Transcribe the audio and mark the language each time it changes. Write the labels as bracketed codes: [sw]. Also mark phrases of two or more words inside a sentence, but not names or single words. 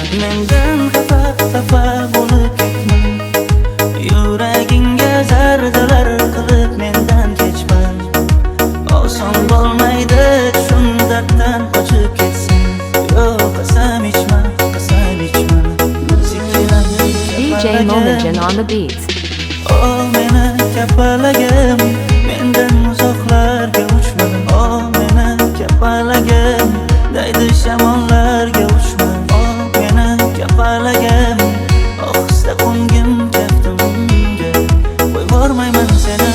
[uz] Mendan xafa bo'lib ketma, yuragingga zardalar qilib mendan kechma. Oson bo'lmaydi shun darddan qochib ketsin. Yo'q, qasam ichma, qasam ichma. [en] DJ Mominjan on the beats. [uz] Oh, meni kapalagim, mendan uzoqlarga uchma. Oh, meni kapalagim, daydi shamollarga uchma. Oh, meni kapalagim, ohista qo'ngim kaftimga, qo'yvormayman seni.